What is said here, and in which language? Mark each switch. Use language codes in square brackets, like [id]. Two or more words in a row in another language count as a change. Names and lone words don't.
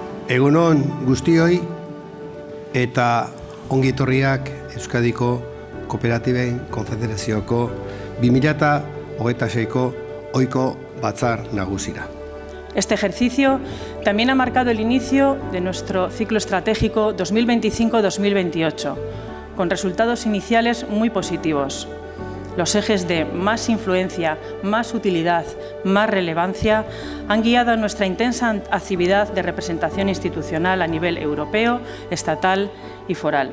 [eu] Egunon guztioi eta ongi etorriak Euskadiko Kooperatiben Konfederazioko 2026ko ohiko batzar nagusira. [es] Este ejercicio también ha marcado el inicio de nuestro ciclo estratégico 2025-2028, con resultados iniciales muy positivos. Los ejes de más influencia, más utilidad, más relevancia han guiado nuestra intensa actividad de representación institucional a nivel europeo, estatal y foral.